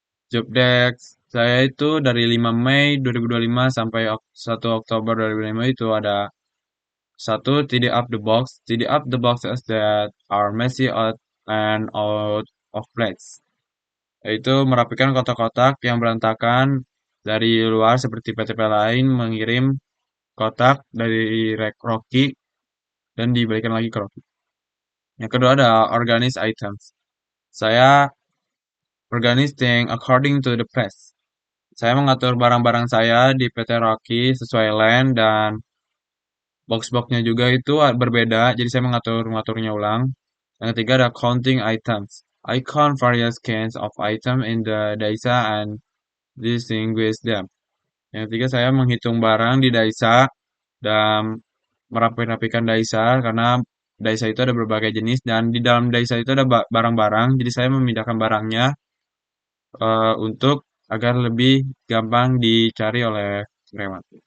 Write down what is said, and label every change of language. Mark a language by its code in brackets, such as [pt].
[id] Job desk saya itu dari 5 Mei 2025 sampai 1 Oktober 2025 itu ada satu, [en] tidy up the box. Tidy up the boxes that are messy out and out of place. [id] Yaitu merapikan kotak-kotak yang berantakan dari luar seperti PTP lain mengirim kotak dari Rocky dan dibalikan lagi ke Rocky. Yang kedua ada organize items. [en] Saya organizing according to the place. [id] Saya mengatur barang-barang saya di PT Rocky sesuai land dan box-boxnya juga itu berbeda, jadi saya mengaturnya ulang. Yang ketiga ada counting items. [en] I count various kinds of item in the Daisa and distinguish them. [id] Yang ketiga saya menghitung barang di Daisa dan merapi-rapikan Daisa karena Daisa itu ada berbagai jenis dan di dalam Daisa itu ada barang-barang, jadi saya memindahkan barangnya untuk agar lebih gampang dicari oleh karyawan.